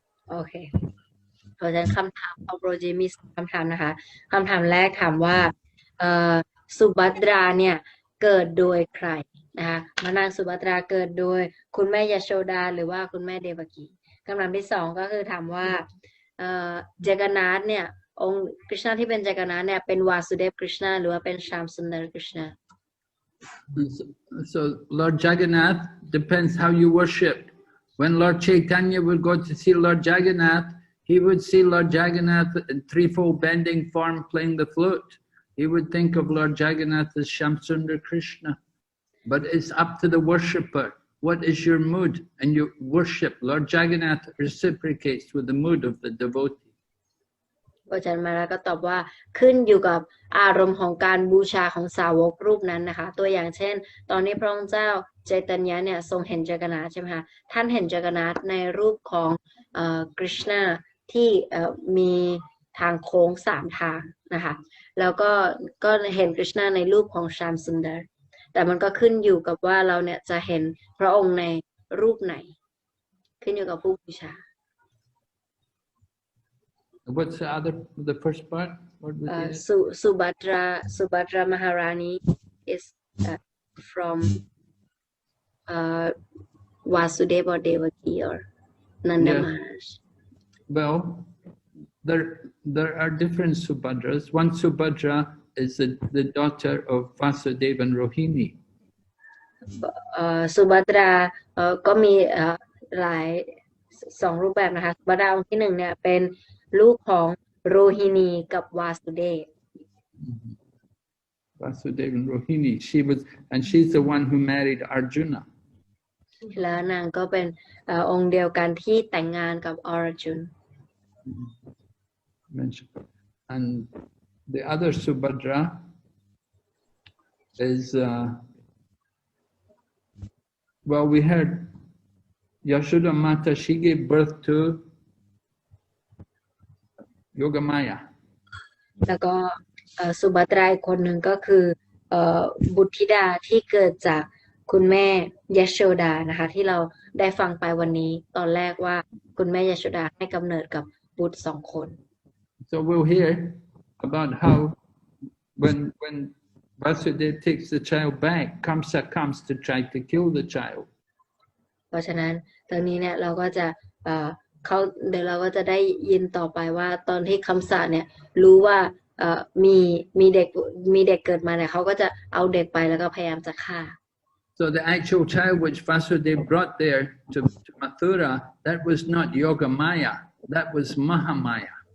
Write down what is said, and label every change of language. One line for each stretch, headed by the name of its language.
Thai: โอเคเพราะฉะนั้นคำถามของโปรเจมีคำถามนะคะคำถามแรกถามว่าสุภัตราเนี่ยเกิดโดยใครนะคะพระนางสุภัตราเกิดโดยคุณแม่ยโชดาหรือว่าคุณแม่เดวกีคำถามที่สองก็คือถามว่าจักรนาถเนี่ยองค์กฤษณะที่เป็นจักรนาถเนี่ยเป็นวาสุเดฟกฤษณะหรือว่าเป็นชามสุนดรกฤษณะ
English: So Lord Jagannath depends how you worship. When Lord Chaitanya would go to see Lord Jagannath, he would see Lord Jagannath in threefold bending form playing the flute. He would think of Lord Jagannath as Shamsundar Krishna. But it's up to the worshipper. What is your mood? And you worship. Lord Jagannath reciprocates with the mood of the devotee.
Thai: อาจารย์มาแล้วก็ตอบว่าขึ้นอยู่กับอารมณ์ของการบูชาของสาวกรูปนั้นนะคะตัวอย่างเช่นตอนนี้พระองค์เจ้าเจตัญญาเนี่ยทรงเห็นจักรนาถใช่ไหมคะท่านเห็นจักรนาถในรูปของกฤษณะที่มีทางโค้ง3ทางนะคะแล้วก็เห็นกฤษณะในรูปของชามสุนดรแต่มันก็ขึ้นอยู่กับว่าเราเนี่ยจะเห็นพระองค์ในรูปไหนขึ้นอยู่กับผู้บูชา
English: What's the first part? What was it? Subhadra Maharani is from Vasudeva or Devaki or Nanda Yes. Maharaj. Well, there are different Subhadras. One Subhadra is the daughter of Vasudeva and Rohini.
Thai: Subhadra ก็มีหลาย2รูปแบบนะคะSubhadraองค์ที่1เนี่ยเป็นลูกของโรฮินีกับวาสุเดฟ
English: Vasudeva and Rohini. She's the one who married Arjuna.
Thai: แล้วนางก็เป็นองค์เดียวกันที่แต่งงานกับอรจุน
English: And the other Subhadra is, well, we heard Yashoda Mata, she gave birth to Yogamaya.
Thai: แล้วก็สุภัตราอีกคนหนึ่งก็คือบุตรธิดาที่เกิดจากคุณแม่ยโชดานะคะที่เราได้ฟังไปวันนี้ตอนแรกว่าคุณแม่ยโชดาให้กำเนิดกับบุตร2 คน
English: So we'll hear about how when Vasudeva takes the child back, Kamsa comes to try to kill the child.
Thai: เพราะฉะนั้นตอนนี้เนี่ยเราก็จะเดี๋ยวเราก็จะได้ยินต่อไปว่าตอนที่คำสะเนี่ยรู้ว่ามีเด็กเกิดมาเนี่ยเขาก็จะเอาเด็กไปแล้วก็พยายามจะฆ่า
English: So the actual child which Vasudeva brought there to Mathura, that was not Yogamaya, that was Mahamaya.